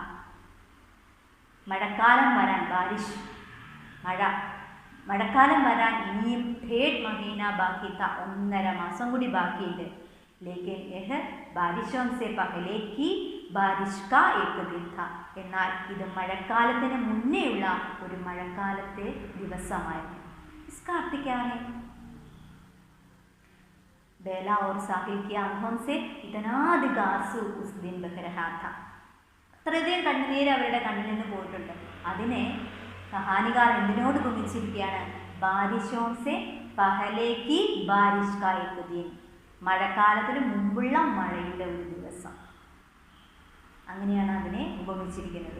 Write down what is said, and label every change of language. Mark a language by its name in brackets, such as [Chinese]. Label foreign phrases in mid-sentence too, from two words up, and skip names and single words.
[Malayalam] മഴക്കാലം വരാൻ, ബാരിഷ് മഴ, മഴക്കാലം വരാൻ ഇനിയും [Hindi] डेढ़ महीना [Malayalam] ബാക്കി ഥ. 1.5 മാസം കൂടി ബാക്കിയുണ്ട്. [Hindi] लेकिन यह बारिशों से पहले की बारिश का एक दिन था. [Malayalam] എന്നാൽ ഇത് മഴക്കാലത്തിന് മുന്നേയുള്ള ഒരു മഴക്കാലത്തെ ദിവസമായിരുന്നു. [Hindi] इसका अर्थ क्या है? बेला और साहिल की आंखों से इतना अधिक आंसू उस दिन बह रहा था. [Malayalam] അത്രയധികം കണ്ണുനീര് അവരുടെ കണ്ണിൽ നിന്ന് പോയിട്ടുണ്ട്. അതിനെ കഹാനികാർ എന്തിനോട് കുമിച്ചിരിക്കുകയാണ്? [Hindi] बारिशों से पहले की बारिश का एक दिन. [Malayalam] മഴക്കാലത്തിന് മുമ്പുള്ള മഴയുടെ ഒരു ദിവസം. അങ്ങനെയാണ് അതിനെ ഉപമിച്ചിരിക്കുന്നത്.